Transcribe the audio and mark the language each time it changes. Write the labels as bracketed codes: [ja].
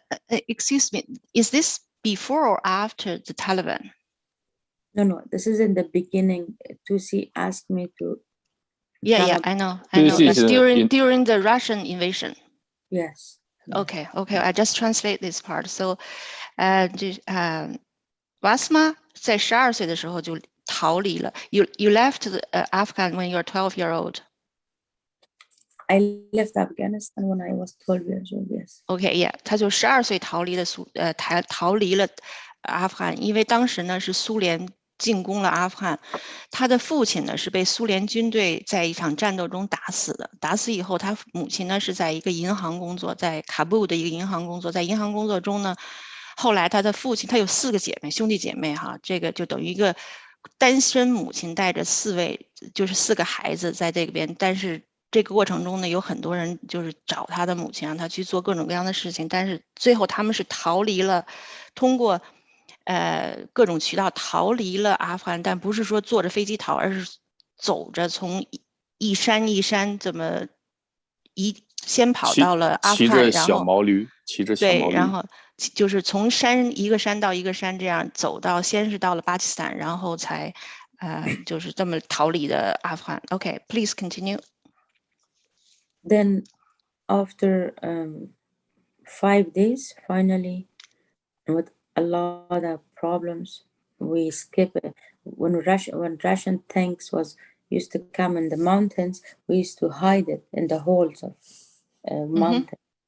[en] Excuse me, is this before or after the Taliban? No, this is in the beginning. Tusi asked me to. Yeah, I know. Tusi It's is during the Russian invasion. Yes. Okay. I just translate this part. [zh] So, Wazhma 在12岁的时候就逃离了。 [en] You left the, Afghan when you were 12-year-old. I left Afghanistan when I was 12 years old. Yes. [zh] Okay, yeah， 他就12岁逃离了阿富汗，因为当时呢是苏联进攻了阿富汗，他的父亲呢是被苏联军队在一场战斗中打死的。打死以后，他母亲呢是在一个银行工作，在喀布尔的一个银行工作。在银行工作中呢，后来他的父亲，他有4个兄弟姐妹哈，这个就等于一个单身母亲带着4个孩子在这边，但是这个过程中呢，有很多人就是找他的母亲，让他去做各种各样的事情，但是最后他们是逃离了，通过各种渠道逃离了阿富汗，但不是说坐着飞机逃，而是走着从一山一山这么先跑到了阿富汗，骑着小毛驴，对，然后就是从一个山到一个山这样走到，先是到了巴基斯坦，然后才就是这么逃离的阿富汗。 [en] Okay, please continue. Then after 5 days, finally, with a lot of problems, we skip it. When Russian tanks used to come in the mountains, we used to hide it in the holes of mountains.